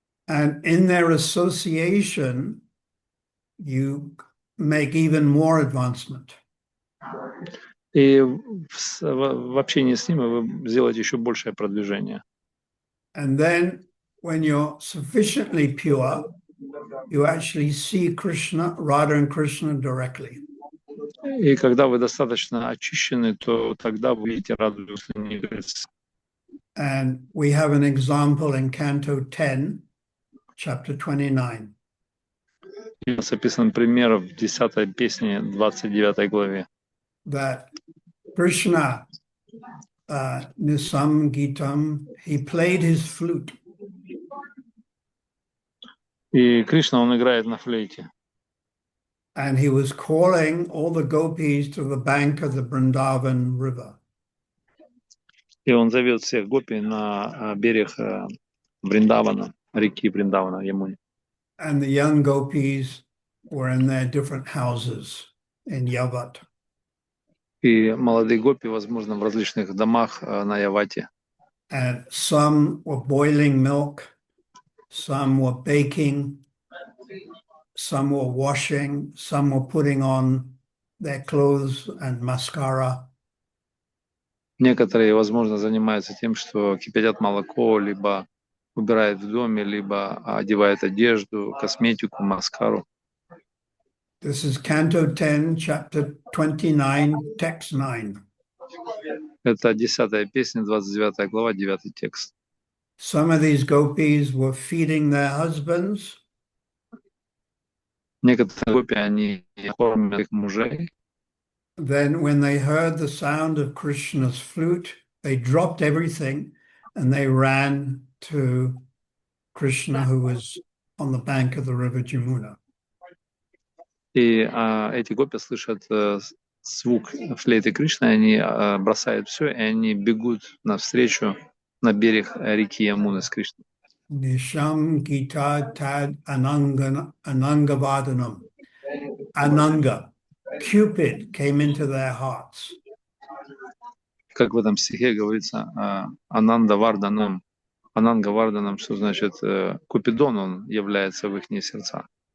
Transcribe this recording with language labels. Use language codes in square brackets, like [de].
[en] And in their association, you make even more advancement. [ru] И в общении с ними вы сделаете еще большее продвижение. [en] And then when you're sufficiently pure, you actually see Krishna, Radha and Krishna directly. [ru] И когда вы достаточно очищены, то тогда вы видите Раду и Кришну. [en] And we have an example in Canto 10, chapter 29. [ru] У нас описан пример в 10-й песне, 29 главе. [en] That Krishna, [sa] Nisam Gitam, [en] he played his flute. [ru] И Кришна, он играет на флейте. [en] And he was calling all the gopis to the bank of the Vrindavan river. [ru] И он зовет всех гопи на берег Вриндавана, реки Вриндавана, Ямуни. [en] And the young gopis were in their different houses in Yavat. [ru] И молодые гопи, возможно, в различных домах на Явате. [en] And some were boiling milk, some were baking, some were washing, some were putting on their clothes and mascara. [ru] Некоторые, возможно, занимаются тем, что кипятят молоко, либо убирают в доме, либо одевают одежду, косметику, маскару. [en] This is Canto 10, chapter 29, text 9. [ru] Это 10-я песня, 29 глава, 9 текст. [en] Some of these gopis were feeding their husbands. [ru] Некоторые гопи, они кормят их мужей. [en] Then when they heard the sound of Krishna's flute, they dropped everything and they ran to Krishna, who was on the bank of the river Jamuna. [ru] И эти гопи слышат звук флейты Кришны, они бросают все, и они бегут навстречу на берег реки Ямуны с Кришной. [sa] Nisham Gita Tad Anangavadanam. Ananga. [en] Cupid came into their hearts. [ru] Как в этом стихе говорится, Ананда Варданам. Ананга Варданам, что значит Купидон, он является в их сердца.